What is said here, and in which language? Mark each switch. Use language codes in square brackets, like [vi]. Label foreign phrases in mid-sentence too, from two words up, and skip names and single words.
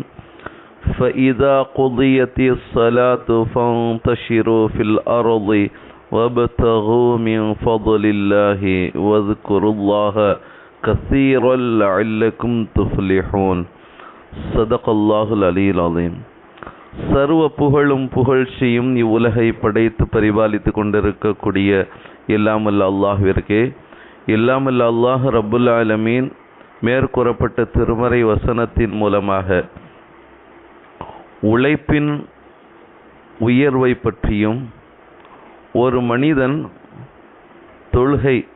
[ar] فإذا قضيت الصلاة فانتشروا في الأرض وابتغوا من فضل الله واذكروا الله كثيرا لعلكم تفلحون. صدق الله العلي العظيم. [ta] சர்வ புகழும் புகழ்ச்சியும் இவ்வுலகை படைத்து பரிபாலித்து கொண்டிருக்கக்கூடிய எல்லாமல்ல அல்லாஹ்விற்கே. எல்லாமல்ல [ar] الله رب العالمين [ta] மேற்கூறப்பட்ட திருமறை வசனத்தின் மூலமாக உழைப்பின் உயர்வை பற்றியும், ஒரு மனிதன் தொழுகை